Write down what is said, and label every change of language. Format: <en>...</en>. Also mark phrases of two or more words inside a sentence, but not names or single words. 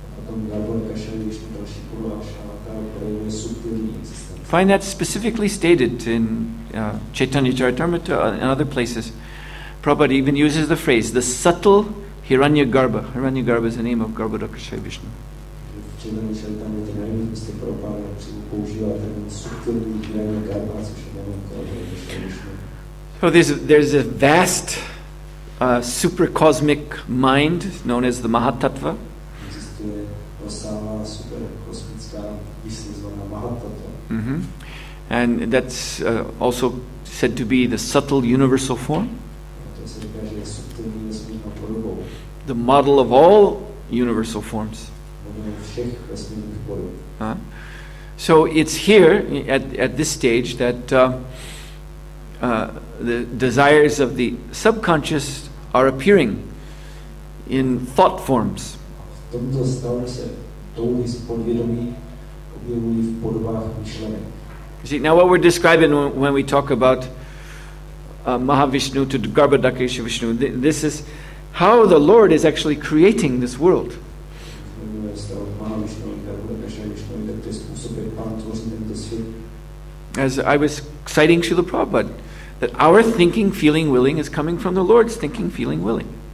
<en>Find that specifically stated in Chaitanya Charitamrita and other places. Prabhupada even uses the phrase, the subtle Hiranyagarbha. Hiranyagarbha is the name of Garbhodakashayi Vishnu.</en> <cs>Čili tam je ty nevím, jestli Prabhupada používá ten subtilní výrazný karma, což je nevím,</cs> <en>So there's a vast supercosmic mind known as the Mahatattva.</en> <cs>Existuje rozsáhlá superkosmická mysl zvaná Mahatattva. Mm-hmm.</cs> <en>And that's also said to be the subtle universal form.</en> <cs>To se říká, že je subtilní vesmírnou podobou.</cs> <en>The model of all universal forms.</en> <cs>Všech vesmírných podob.</cs> <en>So it's here at this stage that the desires of the subconscious are appearing in thought forms.</en> <cs>V tomto stavu se touhy z podvědomí objevují v podobách myšlenek.</cs> <en>See, now what we're describing when we talk about Mahavishnu to Garbhodakesha Vishnu, this is how the Lord is actually creating this world. As I was citing Srila Prabhupada, that our thinking, feeling, willing is coming from the Lord's thinking, feeling, willing.</en>